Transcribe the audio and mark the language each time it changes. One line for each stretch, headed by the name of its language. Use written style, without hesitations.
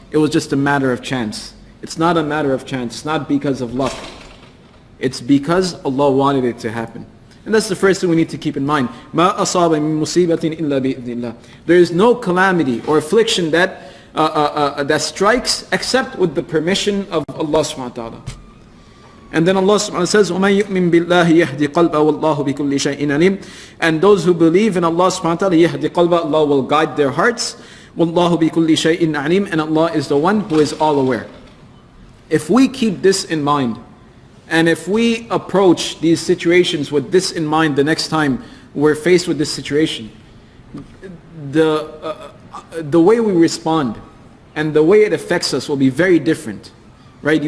English: It was just a matter of chance. It's not a matter of chance. It's not because of luck. It's because Allah wanted it to happen. And that's the first thing we need to keep in mind.
Arabic: مَا أَصَابَ مِن مُصِيبَةٍ إِلَّا بِإِذْنِ اللَّهِ.
English: There is no calamity or affliction that strikes except with the permission of Allah subhanahu wa ta'ala. And then Allah subhanahu wa ta'ala says,
Arabic: وَمَن يُؤْمِن بِاللَّهِ يَهْدِ قَلْبَهُ وَاللَّهُ بِكُلِّ شَيْءٍ عَلِيمٌ.
English: And those who believe in Allah subhanahu wa ta'ala,
Arabic: يَهْدِ قَلْبَهُ,
English: Allah will guide their hearts.
Arabic: وَاللَّهُ بِكُلِّ شَيْءٍ عَلِيمٌ.
English: And Allah is the one who is all aware. If we keep this in mind, and if we approach these situations with this in mind the next time we're faced with this situation, the way we respond and the way it affects us will be very different, right?